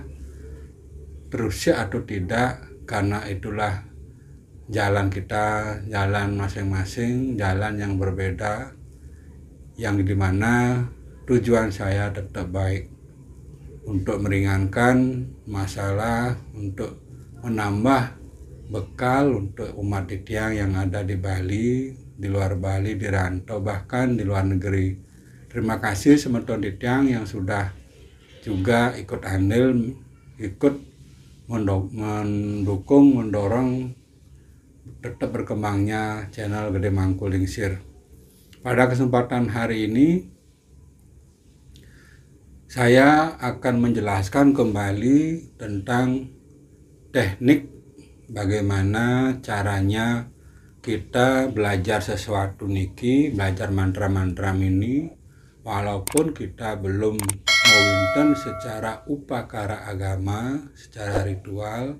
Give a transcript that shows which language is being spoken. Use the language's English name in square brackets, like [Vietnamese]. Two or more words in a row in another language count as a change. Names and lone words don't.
[Indonesian] terusnya atau tidak, karena itulah jalan kita, jalan masing-masing, jalan yang berbeda, yang dimana tujuan saya tetap baik, untuk meringankan masalah, untuk menambah bekal untuk umat titiang yang ada di Bali, di luar Bali, di rantau, bahkan di luar negeri. Terima kasih [Balinese] semeton titiang [Indonesian] yang sudah juga ikut andil, ikut mendukung, mendorong tetap berkembangnya channel Gede Mangku Lingsir. Pada kesempatan hari ini saya akan menjelaskan kembali tentang teknik bagaimana caranya kita belajar sesuatu niki, belajar mantra-mantra ini, walaupun kita belum mewinten secara upakara agama, secara ritual.